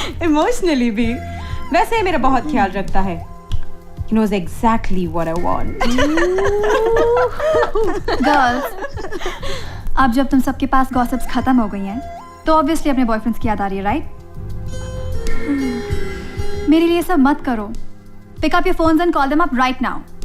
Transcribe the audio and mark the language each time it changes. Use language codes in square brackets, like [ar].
[hi] Emotionally भी. वैसे मेरा बहुत ख्याल रखता है. [en] He knows exactly what I want. [hi] Girls, अब जब तुम सबके पास गॉसिप्स खत्म हो गई हैं, तो ऑब्वियसली अपने बॉयफ्रेंड्स की याद आ रही है, राइट? मेरे लिए सब मत करो. [en] Pick up your phones and call them up right now.